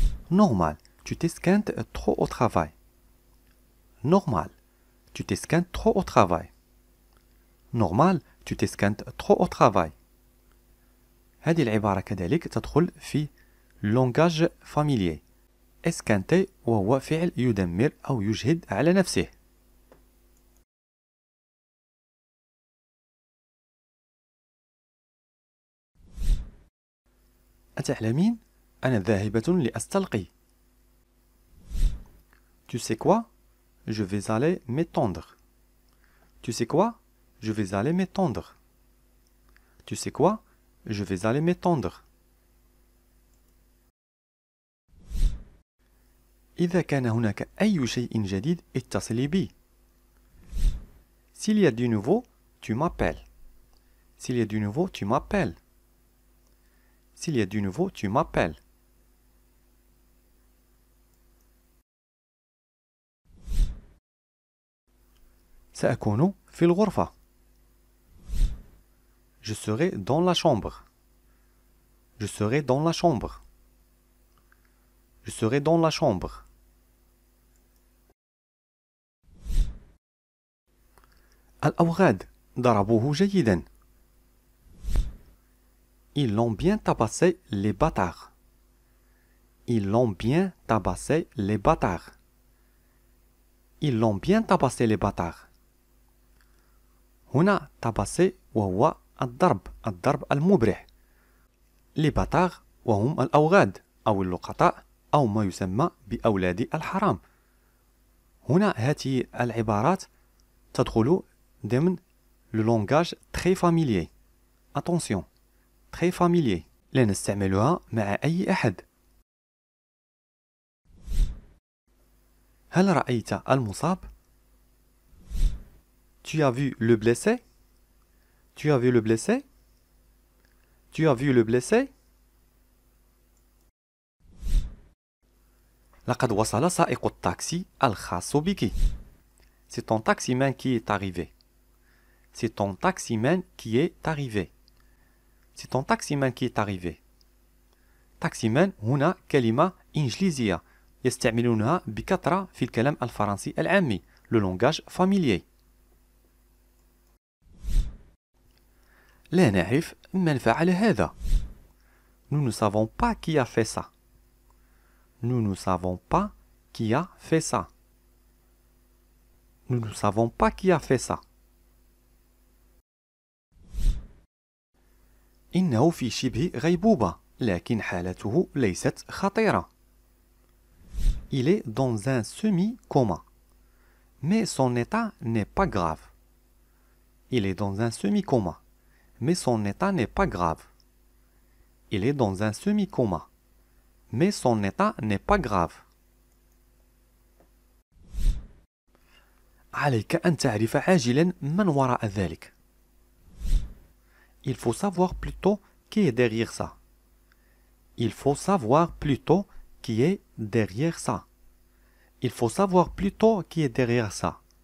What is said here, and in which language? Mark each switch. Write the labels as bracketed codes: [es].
[fr] Normal, tu t'esquintes trop au travail. Normal, tu t'esquintes trop au travail. Normal, tu t'esquintes trop au travail. [ar] هذه العبارة كذلك تدخل في [fr] langage familier. [ar] esquinter وهو فعل يدمر أو يجهد على نفسه. أتعلمين؟ أنا ذاهبة لأستلقي. [fr] Tu sais quoi? Je vais aller m'étendre. Tu sais quoi? Je vais aller m'étendre. Tu sais quoi? Je vais aller m'étendre. [ar] إذا كان هناك أي شيء جديد اتصلي بي. [fr] S'il y a du nouveau, tu m'appelles. S'il y a du nouveau, tu m'appelles. S'il y a du nouveau, tu m'appelles. [ar] سأكون في الغرفة. [fr] Je serai dans la chambre. Je serai dans la chambre. Je serai dans la chambre. [ar] الأوغاد ضربوه جيدا. [fr] Ils l'ont bien tabassé les bâtards. Ils l'ont bien tabassé les bâtards. Ils l'ont bien tabassé les bâtards. [ar] هنا tabassé وهو الضرب المبرح. [fr] Les bâtards [ar] وهم الأوغاد أو اللقطاء أو ما يسمى بأولاد الحرام. هنا هذه العبارات تدخل ضمن [fr] le langage très familier. Attention, très familier. [ar] لا نستعملها مع أي أحد. هل رأيت المصاب؟ [fr] Tu as vu le blessé? Tu as vu le blessé? Tu as vu le blessé? [ar] لقد وصل سائق التاكسي الخاص بك. [fr] C'est ton taximan qui est arrivé. C'est ton taximan qui est arrivé. C'est ton taximan qui est arrivé. [ar] taximan هنا كلمة إنجليزية يستعملونها بكثرة في الكلام الفرنسي العامي. [fr] Le langage familier. [ar] لا نعرف من فعل هذا. [fr] Nous ne savons pas qui a fait ça. Nous ne savons pas qui a fait ça. Nous ne savons pas qui a fait ça. [ar] إنه في شبه غيبوبة لكن حالته ليست خطيرة. [fr] Il est dans un semi-coma mais son état n'est pas grave. Il est dans un semi-coma mais son état n'est pas grave. Il est dans un semi-coma mais son état n'est pas grave. [ar] عليك أن تعرف عاجلا من وراء ذلك. [fr] Il faut savoir plutôt qui est derrière ça. Il faut savoir plutôt qui est derrière ça. Il faut savoir plutôt qui est derrière ça.